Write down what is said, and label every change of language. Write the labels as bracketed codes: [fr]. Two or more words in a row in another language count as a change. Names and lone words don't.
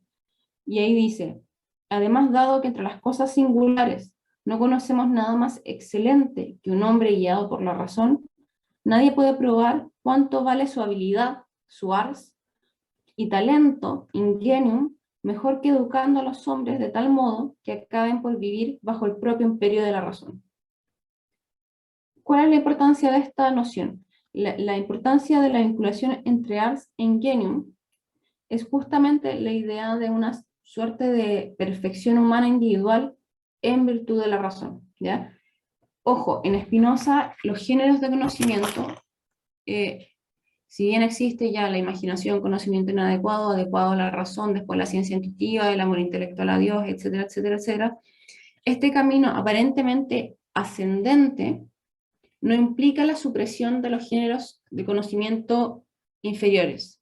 [es] Y ahí dice, además, dado que entre las cosas singulares no conocemos nada más excelente que un hombre guiado por la razón, nadie puede probar cuánto vale su habilidad, su ars, y talento, ingenium, mejor que educando a los hombres de tal modo que acaben por vivir bajo el propio imperio de la razón. ¿Cuál es la importancia de esta noción? La importancia de la vinculación entre ars e ingenium es justamente la idea de una suerte de perfección humana individual en virtud de la razón, ¿ya? Ojo, en Spinoza los géneros de conocimiento, si bien existe ya la imaginación, conocimiento inadecuado, adecuado a la razón, después la ciencia intuitiva, el amor intelectual a Dios, etcétera, etcétera, etcétera, este camino aparentemente ascendente no implica la supresión de los géneros de conocimiento inferiores.